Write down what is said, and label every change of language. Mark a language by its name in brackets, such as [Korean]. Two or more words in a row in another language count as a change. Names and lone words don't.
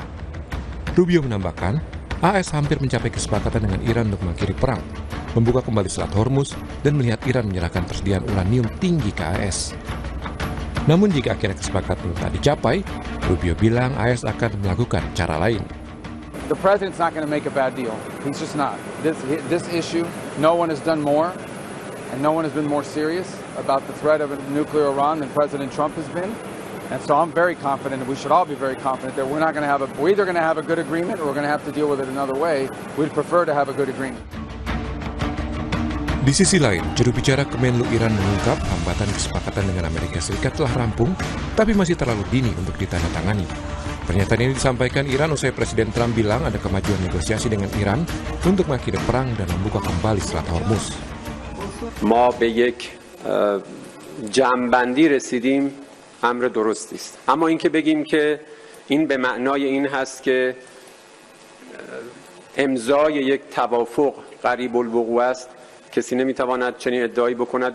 [Indonesian] Rubio menambahkan, AS hampir mencapai kesepakatan dengan Iran untuk mengakhiri perang, membuka kembali Selat Hormuz, dan melihat Iran menyerahkan persediaan uranium tinggi ke AS. Namun jika akhirnya kesepakatan tak dicapai, Rubio bilang AS akan melakukan cara lain. [English] The president's not going to make a bad deal. He's just not. This issue, no one has done more. And no one has been more serious about the threat of a nuclear Iran than President Trump has been. And so I'm very confident, and we should all be very confident that we're either going to have a good agreement or we're going to have to deal with it another way. We'd prefer to have a good agreement. [Indonesian] Di sisi lain, juru bicara Kemenlu Iran mengungkap hambatan kesepakatan dengan Amerika Serikat telah rampung, tapi masih terlalu dini untuk ditandatangani. Pernyataan ini disampaikan Iran usai Presiden Trump bilang ada kemajuan negosiasi dengan Iran untuk mengakhiri perang dan membuka kembali Selat Hormuz. [Persian] ما به یک جمع‌بندی رسیدیم امر درستی است، اما اینکه بگیم که این به معنای این هست که امضای یک توافق قریب الوقوع است، کسی نمیتواند چنین ادعایی بکند.